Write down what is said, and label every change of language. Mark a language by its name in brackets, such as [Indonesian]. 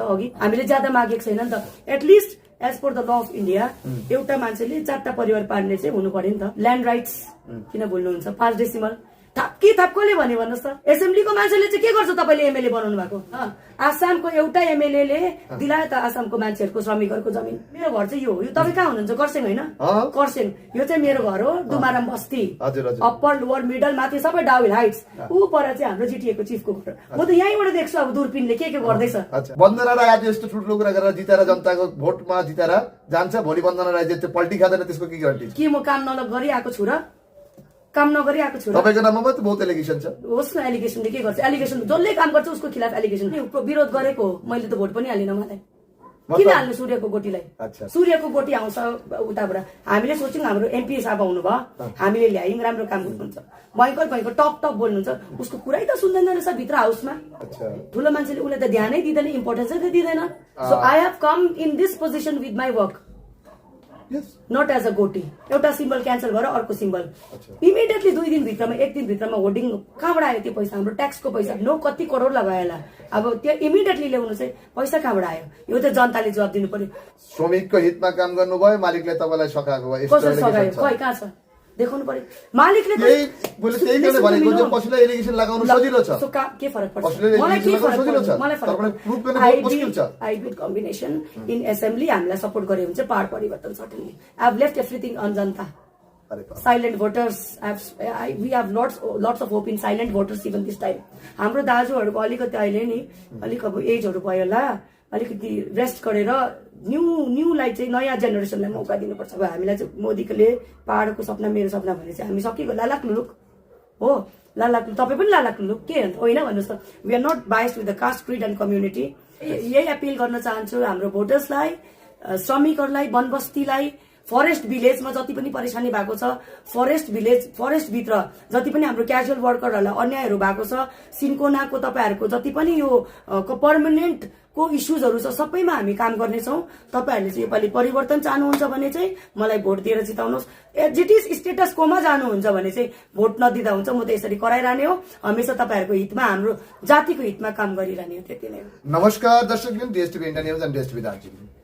[Nepali] अघि हामीले ज्यादा मागेको छैन नि त। At least as per the law of India एउटा मान्छेले 4टा परिवार पाल्ने चाहिँ हुनु पर्यो नि त। ल्यान्ड राइट्स किन भुल्नुहुन्छ? 5 डेसिमल थप कसले भन्यो भन्नुहोस् त? एसेम्ब्लीको मान्छेले चाहिँ के गर्छ? तपाईँले एमएलए बनाउनु भएको। आसामको एउटा एमएलए दिलायो त आसामको मान्छेहरूको श्रमिकहरूको जमिन। मेरो घर चाहिँ यो हो। यो तपाईँ कहाँ हुनुहुन्छ? कर्सेङ होइन? कर्सेङ। यो चाहिँ मेरो घर हो, दुमाराम बस्ती। अप्पर लोवर मिडल माथि सबै डाउहिल हाइट्स। ऊ पर चाहिँ हाम्रो जिटिएको चिफको घर। म त यहीँबाट देख्छु अब दूरपिनले के गर्दैछ। वन्दना राई आज यस्तो ठुलो कुरा गरेर जिताएर जनताको भोटमा जिताएर जान्छ, भोलि वन्दना राई चाहिँ पल्टी खाँदैन, त्यसको के ग्यारेन्टी? के म काम गरिआएको छु र? काम नगरिआएको छु? तपाईँको नाममा त बहुत एलिगेसन छ। होस् न, एलिगेसनले के गर्छ? एलिगेसन जसले काम गर्छ उसको खिलाफ एलिगेसन विरोध गरेको हो। मैले त भोट पनि हालिन। मलाई किन हाल्नु सूर्यको गोटीलाई? सूर्यको गोटी आउँछ उताबाट। हामीले सोच्यौँ हाम्रो एमपी साहब आउनुभयो, हामीले ल्यायौँ, राम्रो काम गर्नुहुन्छ, भयङ्कर टप बोल्नुहुन्छ। उसको कुरै त सुन्दैन रहेछ भित्र हाउसमा। ठुलो मान्छेले उसलाई त ध्यानै दिँदैन, इम्पोर्टेन्सै त दिँदैन। [English] So I have come in this position with my work, not as a गोटी। [Nepali] एउटा सिम्बल क्यान्सल गरेर अर्को सिम्बल इमिडिएटली 2 दिनभित्रमा 1 दिनभित्रमा होर्डिङ कहाँबाट आयो? त्यो पैसा हाम्रो ट्याक्सको पैसा, कति करोड लगाएला। अब त्यो इमिडिएटली ल्याउनु चाहिँ पैसा कहाँबाट आयो? यो त जनताले जवाब दिनु पर्यो। श्रमिकको हितमा काम गर्नुभयो, मालिकले तपाईँलाई सकाएको भयो। कसरी सकायो? खै कहाँ छ देखाउनु पर्यो। मालिकले पशुलाई एलिगेसन लगाउनु सजिलो छ, के फरक पर्छ? मलाई के फरक पर्छ? हाइब्रिड कम्बिनेसन इन एसेम्ब्ली हामीलाई सपोर्ट गरे हुन्छ पहाड परिवर्तन certainly. [English] I have left everything on जनता। Silent voters, we have lots of hope in silent voters even this time. [Nepali] हाम्रो दाजुहरूको अलिकति अहिले नि अलिक अब एजहरू भयो होला, अलिकति रेस्ट गरेर न्यूलाई चाहिँ नयाँ जेनेरेसनलाई मौका दिनुपर्छ। अब हामीलाई चाहिँ मोदीले पहाडको सपना मेरो सपना भने चाहिँ हामी सकिएको लालाक लुलुक हो। लालाक तपाईँ पनि लालाक लुलुक के होइन भन्नुहोस् त? [English] We are not biased with the caste, creed and community. [Nepali] यही अपिल गर्न चाहन्छु हाम्रो भोटर्सलाई, श्रमिकहरूलाई, वनबस्तीलाई, फरेस्ट भिलेजमा जति पनि परेशानी भएको छ, फरेस्टभित्र जति पनि हाम्रो क्याजुअल वर्करहरूलाई अन्यायहरू भएको छ, सिन्कोनाको तपाईँहरूको जति पनि यो पर्मानेन्ट को इस्युजहरू छ सबैमा हामी काम गर्नेछौँ। तपाईँहरूले चाहिँ योपालि परिवर्तन चाहनुहुन्छ भने चाहिँ मलाई भोट दिएर जिताउनुहोस्। जिटिस स्टेटस कोमा जानुहुन्छ भने चाहिँ भोट नदिँदा हुन्छ। म त यसरी कराइरहने हो, हमेसा तपाईँहरूको हितमा, हाम्रो जातिको हितमा काम गरिरहने हो। त्यति नै हो। नमस्कार दर्शकबिन, डीएसटीभी इन्डिया न्यूज एन्ड डीएसटीभी दार्जिलिङ।